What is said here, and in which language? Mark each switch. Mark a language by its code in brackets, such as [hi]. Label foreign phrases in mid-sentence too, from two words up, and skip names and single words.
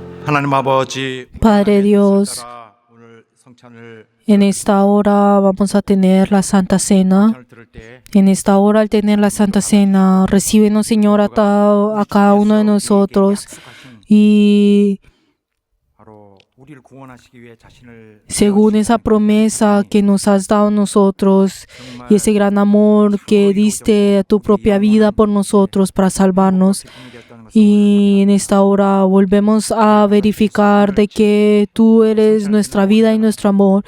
[ko] 하나님 아버지, [es] Padre Dios, [ko] 따라 오늘 성찬을 [es] en esta hora vamos a tener la Santa Cena. [ko] 들을 때 [es] En esta hora, al tener la Santa Cena, recíbenos, Señor, a cada uno de nosotros y [ko] 바로 우리를 구원하시기 위해 자신을 [es] según esa promesa que nos has dado a nosotros y ese gran amor que diste a tu propia vida por nosotros para salvarnos. Y en esta hora volvemos a verificar de que tú eres nuestra vida y nuestro amor.